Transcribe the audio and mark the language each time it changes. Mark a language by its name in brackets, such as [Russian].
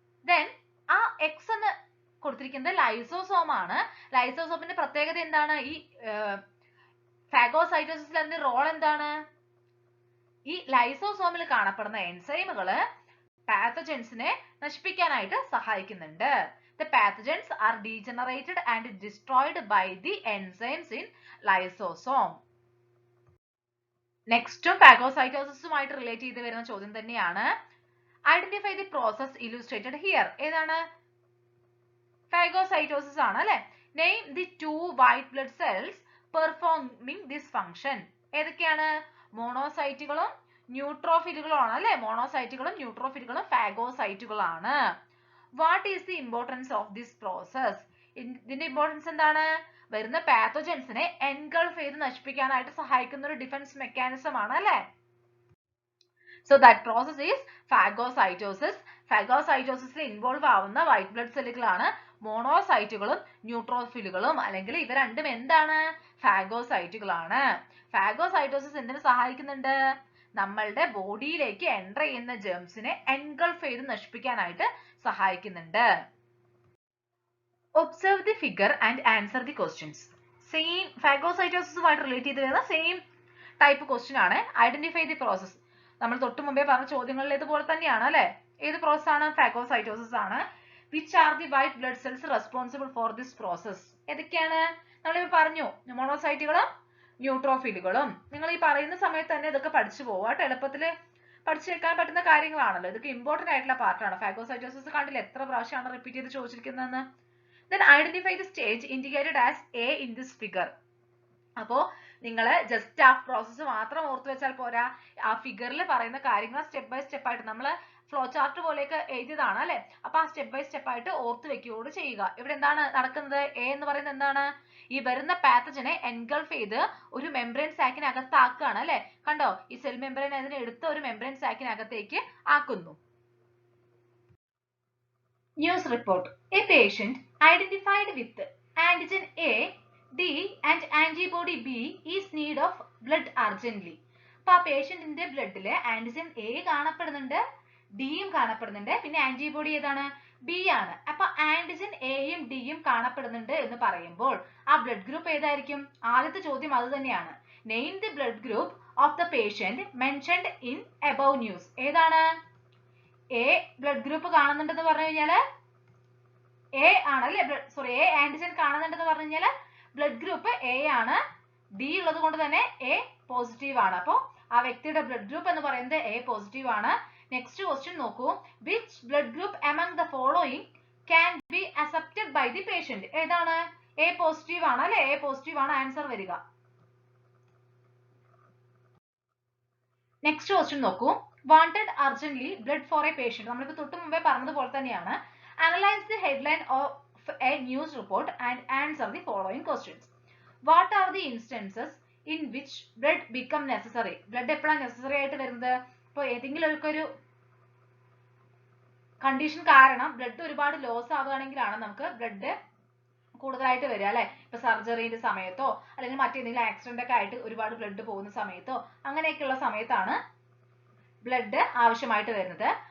[Malayalam] Then ആ X എന്ന് കൊടുത്തിരിക്കുന്നത് ലൈസോസോം ആണ്. ലൈസോസോമിന്റെ പ്രത്യേകത എന്താണ്? ഈ ഫാഗോസൈറ്റോസിസിൽ അതിന്റെ റോൾ എന്താണ്? ഈ ലൈസോസോമിൽ കാണപ്പെടുന്ന എൻസൈമുകള് പാത്തജൻസിനെ നശിപ്പിക്കാനായിട്ട് സഹായിക്കുന്നുണ്ട്. [English] The pathogens are degenerated and destroyed by the enzymes in lysosome. [Malayalam] നെക്സ്റ്റും ഫാഗോസൈറ്റോസിസുമായിട്ട് relate ചെയ്ത് വരുന്ന ചോദ്യം തന്നെയാണ്. [English] Identify the process illustrated here. [Malayalam] ഏതാണ്? ഫാഗോസൈറ്റോസിസ് ആണ് അല്ലെ. [English] Name the 2 white blood cells performing this function. [Malayalam] ഏതൊക്കെയാണ്? മോണോസൈറ്റുകളും ന്യൂട്രോഫിലുകളും ആണ് അല്ലെ. മോണോസൈറ്റുകളും ന്യൂട്രോഫിലുകളും ഫാഗോസൈറ്റുകളാണ്. [English] What is the importance of this process? [Malayalam] ഇതിന്റെ ഇമ്പോർട്ടൻസ് എന്താണ്? വരുന്ന പാത്തോജൻസിനെ എൻഗൾഫ് ചെയ്ത് നശിപ്പിക്കാനായിട്ട് സഹായിക്കുന്ന ഒരു ഡിഫൻസ് മെക്കാനിസം ആണ് അല്ലെ? [English] So that process is phagocytosis. [Malayalam] ഫാഗോസൈറ്റോസിസിൽ involve ആവുന്ന വൈറ്റ് ബ്ലഡ് സെല്ലുകളാണ് മോണോസൈറ്റുകളും ന്യൂട്രോഫിലുകളും. അല്ലെങ്കിൽ ഇവ രണ്ടും എന്താണ്? ഫാഗോസൈറ്റുകളാണ്. ഫാഗോസൈറ്റോസിസ് എന്തിനു സഹായിക്കുന്നുണ്ട്? നമ്മളുടെ ബോഡിയിലേക്ക് എൻ്റർ ചെയ്യുന്ന ജേംസിനെ എൻഗൾഫ് ചെയ്ത് നശിപ്പിക്കാനായിട്ട് സഹായിക്കുന്നുണ്ട്. [English] Observe the figure and answer the questions. [Malayalam] Same ഫാഗോസൈറ്റോസിസുമായിട്ട് relate ചെയ്ത് വരുന്ന സെയിം ടൈപ്പ് ക്വസ്റ്റ്യൻ ആണ്. [English] Identify the process. [Malayalam] നമ്മൾ തൊട്ട് മുമ്പേ പറഞ്ഞ ചോദ്യങ്ങളിൽ ഇതുപോലെ തന്നെയാണ് അല്ലെ? ഏത് പ്രോസസ് ആണ്? ഫാഗോസൈറ്റോസിസ് ആണ്. [English] Which are the white blood cells responsible for this process? [Malayalam] ഏതൊക്കെയാണ്? നമ്മളിപ്പോ പറഞ്ഞു മോണോസൈറ്റുകളും ന്യൂട്രോഫിലുകളും. നിങ്ങൾ ഈ പറയുന്ന സമയത്ത് തന്നെ ഇതൊക്കെ പഠിച്ചു പോവാട്ടോ. എളുപ്പത്തിൽ പഠിച്ചു വെക്കാൻ പറ്റുന്ന കാര്യങ്ങളാണല്ലോ. ഇതൊക്കെ ഇമ്പോർട്ടന്റ് ആയിട്ടുള്ള പാർട്ടാണ്. ഫാഗോസൈറ്റോസിസ് കണ്ടില്ല എത്ര പ്രാവശ്യമാണ് റിപ്പീറ്റ് ചെയ്ത് ചോദിച്ചിരിക്കുന്നതെന്ന്. [English] Then identify the stage indicated as A in this figure. [Malayalam] അപ്പോ നിങ്ങൾ ജസ്റ്റ് ആ പ്രോസസ്സ് മാത്രം ഓർത്തു വെച്ചാൽ പോരാ. ആ ഫിഗറിൽ പറയുന്ന കാര്യങ്ങൾ സ്റ്റെപ്പ് ബൈ സ്റ്റെപ്പ് ആയിട്ട് നമ്മൾ ഫ്ലോ ചാർട്ട് പോലെയൊക്കെ എഴുതിയതാണ് അല്ലെ? അപ്പൊ ആ സ്റ്റെപ്പ് ബൈ സ്റ്റെപ്പ് ആയിട്ട് ഓർത്ത് വെക്കുകയോട് ചെയ്യുക. ഇവിടെ എന്താണ് നടക്കുന്നത്? എ എന്ന് പറയുന്നത് എന്താണ്? ഈ വരുന്ന പാത്തജനെ എൻഗൾഫ് ചെയ്ത് ഒരു മെംബ്രെയിൻ സാക്കിനകത്താക്കുകയാണ് അല്ലെ? കണ്ടോ? ഈ സെൽ മെംബ്രെയിൻ അതിനെ എടുത്ത് ഒരു മെംബ്രെയിൻ സാക്കിനകത്തേക്ക് ആക്കുന്നു. [English] News report. A patient identified with antigen A, D and antibody B is need of blood urgently. [Malayalam] അപ്പോൾ ആ പേഷ്യന്റിന്റെ ബ്ലഡില് ആന്റിജൻ എ കാണപ്പെടുന്നുണ്ട്, ഡിയും കാണപ്പെടുന്നുണ്ട്, പിന്നെ ആന്റിബോഡി ഏതാണ്? ബി ആണ്. അപ്പൊ ആന്റിജൻ എയും ഡിയും കാണപ്പെടുന്നുണ്ട് എന്ന് പറയുമ്പോൾ ആ ബ്ലഡ് ഗ്രൂപ്പ് ഏതായിരിക്കും? ആദ്യത്തെ ചോദ്യം അത് തന്നെയാണ്. [English] Name the blood group of the patient mentioned in above news. [Malayalam] ഏതാണ്? എ ബ്ലഡ് ഗ്രൂപ്പ് കാണുന്നുണ്ടെന്ന് പറഞ്ഞു കഴിഞ്ഞാല് എ ആണല്ലേ? സോറി, എ ആന്റിജൻ കാണുന്നുണ്ടെന്ന് പറഞ്ഞു കഴിഞ്ഞാല് ബ്ലഡ് ഗ്രൂപ്പ് എ ആണ്. ഡി ഉള്ളത് കൊണ്ട് തന്നെ എ പോസിറ്റീവ് ആണ്. അപ്പോൾ ആ വ്യക്തിയുടെ ബ്ലഡ് ഗ്രൂപ്പ് എന്ന് പറയുന്നത് എ പോസിറ്റീവ് ആണ്. നെക്സ്റ്റ് ക്വസ്റ്റ്യൻ നോക്കൂ. [English] Which blood group among the following can be accepted by the patient? [Malayalam] ഏതാണ്? എ പോസിറ്റീവ് ആണ് അല്ലെ? എ പോസിറ്റീവ് ആണ് ആൻസർ വരിക. നെക്സ്റ്റ് ക്വസ്റ്റ്യൻ നോക്കൂ. [English] Wanted urgently blood for a patient. [Malayalam] നമ്മളിപ്പോ തൊട്ട് മുമ്പേ പറഞ്ഞതുപോലെ തന്നെയാണ്. [English] Analyze the headline of a news report and answer the following questions. What are the instances in which blood become necessary? [Malayalam] Blood എപ്പോഴാണ് necessary ആയിട്ട് വരുന്നത്? ഇപ്പോൾ ഏതെങ്കിലും ഒരു കണ്ടീഷൻ കാരണം ബ്ലഡ് ഒരുപാട് ലോസ് ആവുകയാണെങ്കിലാണ് നമുക്ക് ബ്ലഡ് കൂടുതലായിട്ട് വരിക അല്ലെ? ഇപ്പൊ സർജറിന്റെ സമയത്തോ അല്ലെങ്കിൽ മറ്റേതെങ്കിലും ആക്സിഡന്റ് ഒക്കെ ആയിട്ട് ഒരുപാട് ബ്ലഡ് പോകുന്ന സമയത്തോ അങ്ങനെയൊക്കെയുള്ള സമയത്താണ് ബ്ലഡ് ആവശ്യമായിട്ട് വരുന്നത്.